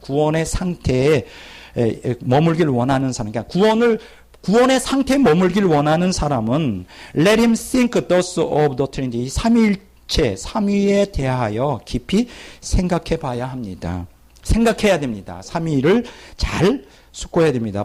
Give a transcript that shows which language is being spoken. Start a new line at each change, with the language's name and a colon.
Korean: 구원의 상태에 머물기를 원하는 사람. 그러니까 구원의 상태에 머물기를 원하는 사람은
English: let him think thus of the Trinity.
Korean: 삼위일체, 삼위에 대하여 깊이 생각해 봐야 합니다. 생각해야 됩니다. 삼위를 잘 숙고해야 됩니다.